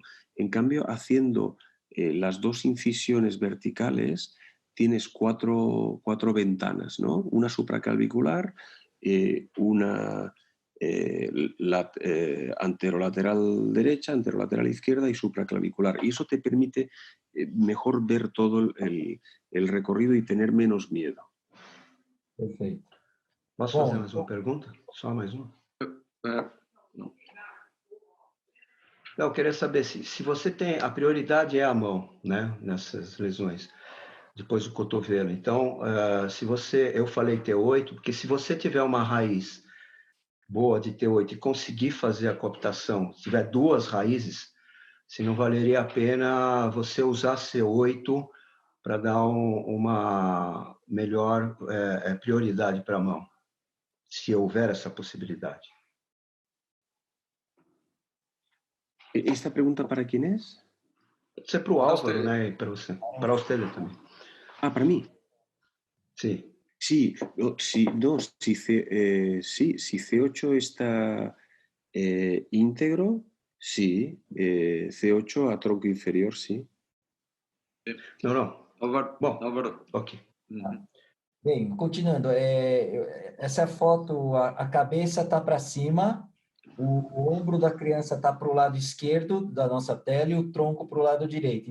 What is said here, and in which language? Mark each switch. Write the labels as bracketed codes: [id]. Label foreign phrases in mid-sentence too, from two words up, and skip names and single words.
[es] En cambio, haciendo las 2 incisiones verticales, tienes 4 ventanas, ¿no? Una supraclavicular, una anterolateral derecha, anterolateral izquierda y supraclavicular. Y eso te permite mejor ver todo el recorrido y tener menos miedo. [pt] Perfeito. Posso fazer mais uma pergunta? Só mais uma? Não. Eu queria saber se você tem... A prioridade é a mão, né? Nessas lesões. Depois do cotovelo. Então, eu falei T8, porque se você tiver uma raiz boa de T8 e conseguir fazer a coaptação, se tiver 2 raízes, se não valeria a pena você usar C8 para dar uma melhor prioridade para a mão, se houver essa possibilidade. [es] ¿Esta pregunta para quién es? [pt] Pode ser para o Álvaro, né? E para você. Para usted também. [es] ¿Para mí? Sí. Sí, si C8 está Íntegro, sí. C8 a tronco inferior, sí. [pt] Não. Álvaro, Bom, Álvaro. ok. Bem, continuando, essa foto, a cabeça está para cima, o ombro da criança está para o lado esquerdo da nossa tela e o tronco para o lado direito.